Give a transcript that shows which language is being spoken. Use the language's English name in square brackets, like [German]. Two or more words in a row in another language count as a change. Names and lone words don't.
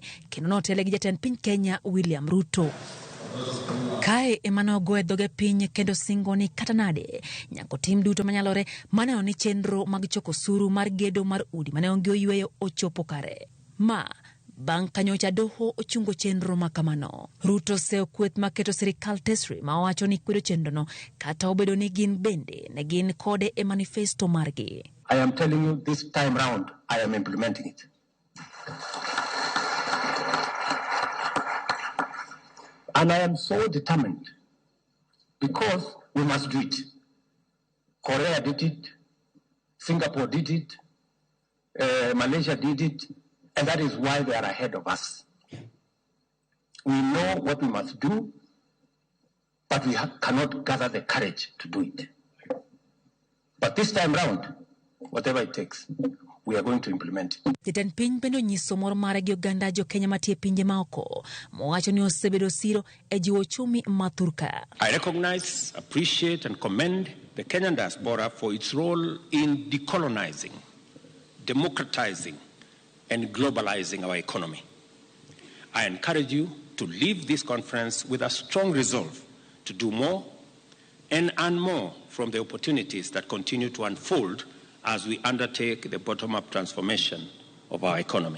[Luo (Kenya and Tanzania)] Kendo notele gi jatend piny Kenya William Ruto. Kae emano goe dhoge piny kendo singo ni kata nade nyako tim duto manyalore maneno ni chenro mag choko osuru mar gedo mar udi mane onge oyueyo ochopo kare. Bang' kanyocha doho ochungo chenro makamano. Ruto seo kweth maketo sirikal tesri ma owacho ni kwedo chenro no kata obedo ni gin bende ne gin kode e manifesto margi. [English] I am telling you this time round I am implementing it. And I am so determined because we must do it. Korea did it, Singapore did it, Malaysia did it, and that is why they are ahead of us. We know what we must do, but we cannot gather the courage to do it. But this time round, whatever it takes, we are going to implement it. [Luo (Kenya and Tanzania)] Jatend piny bendo nyiso mor mare gi oganda jo Kenya matie pinje maoko mowacho ni osebedo siro e jiwo chumi mathurka. [English] I recognize, appreciate and commend the Kenyan diaspora for its role in decolonizing, democratizing and globalizing our economy. I encourage you to leave this conference with a strong resolve to do more and earn more from the opportunities that continue to unfold as we undertake the bottom-up transformation of our economy.